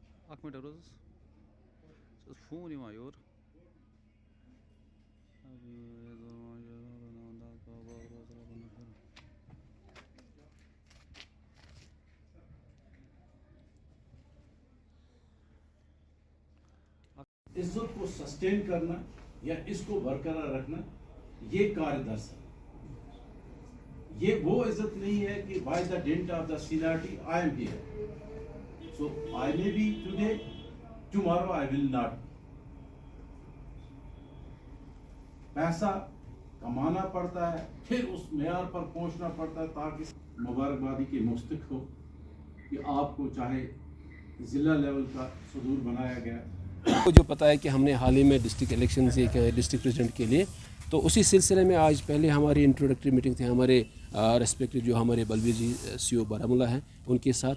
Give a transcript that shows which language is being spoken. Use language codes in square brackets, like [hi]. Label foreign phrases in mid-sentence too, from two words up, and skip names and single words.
[ks] اکھ منٹ روز فون یوان یور [ur] عزت کو سسٹین کرنا یا اس کو برقرار رکھنا یہ کار درس ہے. یہ وہ عزت نہیں ہے کہ [en] by the dint of the seniority I am here, so I may be today, tomorrow I will not. پیسہ کمانا پڑتا ہے, پھر اس معیار پر پہنچنا پڑتا ہے تاکہ مبارکبادی کے مستحق ہو کہ آپ کو چاہے ضلع لیول کا صدور بنایا گیا. کو جو پتہ ہے کہ ہم نے حال ہی میں district elections یہ کیا ہے district president کے لیے, تو اسی سلسلے میں آج پہلے ہماری introductory meeting تھی ہمارے ریسپیکٹو جو ہمارے بلبیر جی سی او بارہمولہ ہیں ان کے ساتھ.